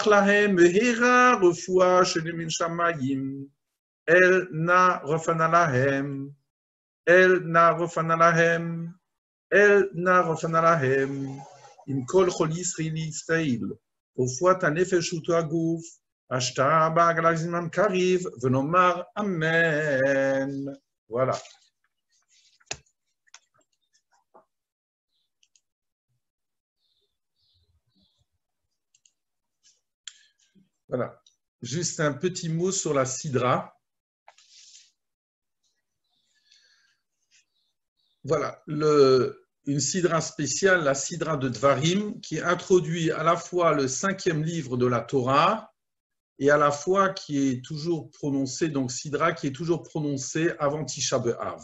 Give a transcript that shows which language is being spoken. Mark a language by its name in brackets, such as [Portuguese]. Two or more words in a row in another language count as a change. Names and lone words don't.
[Hebrew] להם מהרה רפואה שמן שמיים, אל נא רפנה להם, אל נא רפנה להם, אל נא רפנה להם, עם כל חול ישראל, רפואת הנפש והגוף, השתא בעגלא זמן קריב, ונאמר אמן. [French] Voilà. Voilà. Juste un petit mot sur la sidra. Voilà, une sidra spéciale, la sidra de Dvarim, qui introduit à la fois le 5e livre de la Torah et à la fois qui est toujours prononcé, donc sidra qui est toujours prononcé avant Tisha B'Av.